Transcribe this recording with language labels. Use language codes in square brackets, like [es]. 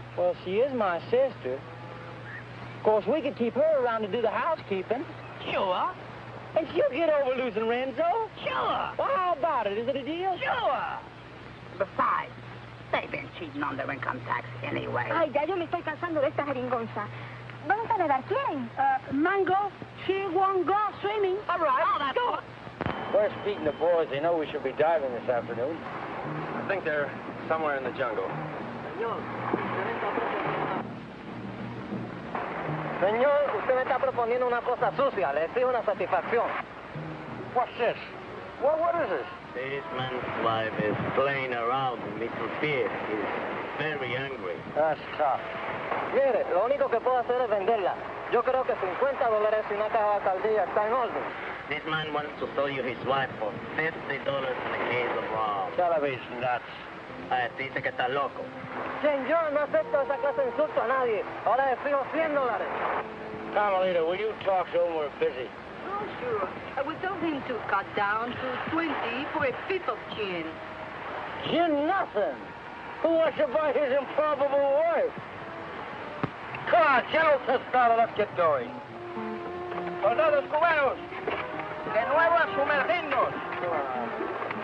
[en] Well, she is my sister. Of course, we could keep her around to do the housekeeping. Sure. And she'll get over losing Renzo. Sure. Well, how about it? Is it a deal? Sure. Besides, they've been cheating on their income tax anyway. [es] Ay, ya yo me estoy cansando de esta jeringonza. ¿Vamos a nadar? ¿Quieren? [en] Mango, she won't go swimming. All right. Oh, that's go. Where's Pete and the boys? They know we should be diving this afternoon. I think they're somewhere in the jungle. [es] Señor, usted me está proponiendo una cosa sucia. Le exijo una satisfacción. [en] What's this? What is this? This man's wife is playing around with Mr. Pierre. He's very angry. That's tough. [es] Mire, lo único que puedo hacer es venderla. Yo creo que $50 y una caja de alcaldía está en orden. [en] This man wants to sell you his wife for $50 and a case of rum. Television nuts. [es] Dice que está loco. Señor, no acepto esa clase de insulto a nadie. Ahora le fijo $100. [en] Carmelita, will you talk to him? We're busy. Oh, sure. I would tell him to cut down to 20 for a fifth of gin. Gin nothing. Who wants to buy his improbable wife? Come on, General Tostado, let's get going. [es] Soldados cubanos, de nuevo a sumergirnos.